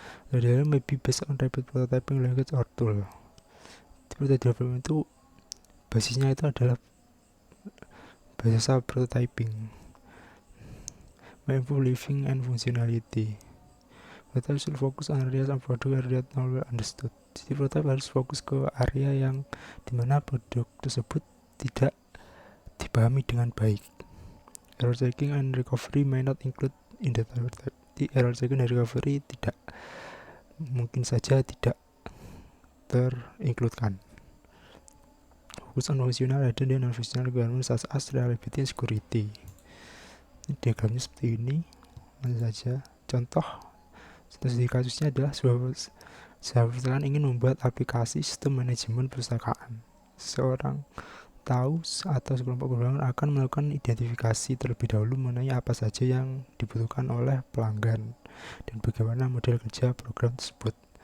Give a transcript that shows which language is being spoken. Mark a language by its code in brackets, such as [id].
[en] The development may be based on rapid prototyping language or tool. [id] Prototype development itu basisnya itu adalah bahasa prototyping. [en] May improve living and functionality. Prototype should focus on areas and product area not well understood. [id] Jadi prototype harus fokus ke area yang dimana produk tersebut tidak dipahami dengan baik. [en] Error checking and recovery may not include in the prototype. [id] Di error checking dan recovery tidak mungkin saja tidak terincludekan. [en] Fokus on functional rather than non-functional requirements such as reliability and security. [id] Ini diagramnya seperti ini. Langsung saja. Contoh studi kasusnya adalah sebuah perusahaan ingin membuat aplikasi sistem manajemen perpustakaan. Seorang tahu atau sekelompok pelanggan akan melakukan identifikasi terlebih dahulu mengenai apa saja yang dibutuhkan oleh pelanggan dan bagaimana model kerja program tersebut.